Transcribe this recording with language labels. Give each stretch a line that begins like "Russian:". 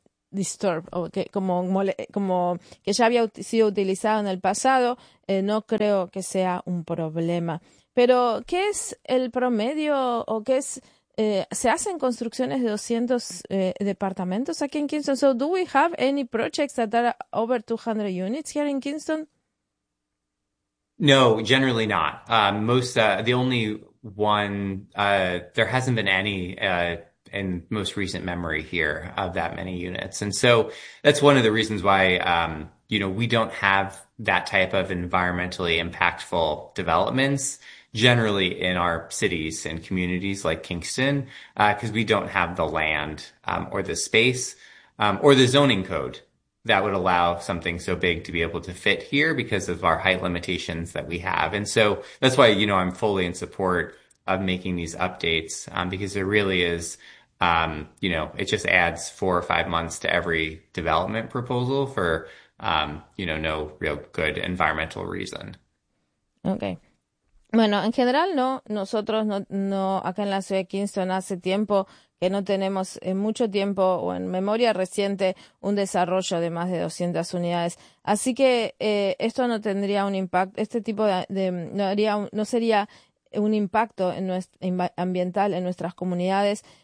Spanish: disturb, o que, como que ya había sido utilizado en el pasado, no creo que sea un problema. Pero, ¿qué es el promedio o qué es? ¿Se hacen construcciones de 200 departamentos aquí en Kingston?
English: So, do we have any projects that are over 200 units here in Kingston? No, generally not. Most the only one there hasn't been any in most recent memory here of that many units. And so that's one of the reasons why we don't have that type of environmentally impactful developments generally in our cities and communities like Kingston, because we don't have the land or the space or the zoning code that would allow something so big to be able to fit here because of our height limitations that we have. And so that's why, I'm fully in support of making these updates, because it really is, it just adds 4 or 5 months to every development proposal for, no real good environmental reason. Okay.
Spanish: Bueno, en general no, nosotros no acá en la ciudad de Kingston hace tiempo que no tenemos en mucho tiempo o en memoria reciente un desarrollo de más de 200 unidades. Así que esto no tendría un impacto, este tipo de no haría no sería un impacto en nuestra ambiental en nuestras comunidades.